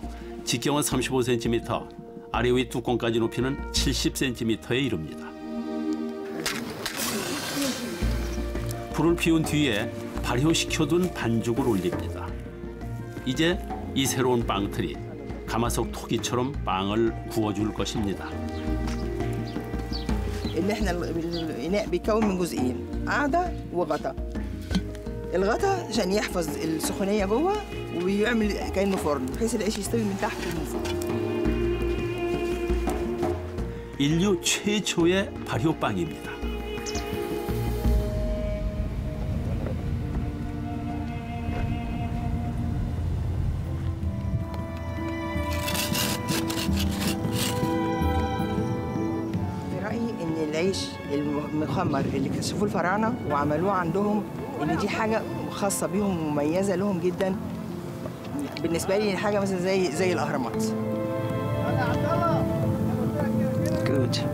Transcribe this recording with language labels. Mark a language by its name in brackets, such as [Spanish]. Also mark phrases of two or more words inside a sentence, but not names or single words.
[Korean] 직경은 35cm, 아래 위 뚜껑까지 높이는 70cm에 이릅니다. 불을 피운 뒤에 발효시켜둔 반죽을 올립니다. 이제 이 새로운 빵틀이 가마솥 토기처럼 빵을 구워줄 것입니다. [Arabic] ان احنا الاناء بيتكون من جزئين، قاعده وغطا. الغطا عشان يحفظ السخونيه جوه وبيعمل كانه فرن بحيث العيش يستوي من تحت ومن فوق. [Korean] 인류 최초의 발효빵입니다. [Arabic] العيش المخمر اللي كشفوه الفراعنه وعملوه عندهم ان دي حاجه خاصه بيهم ومميزه لهم جدا. بالنسبه لي حاجه مثلا زي الاهرامات. [English] Good.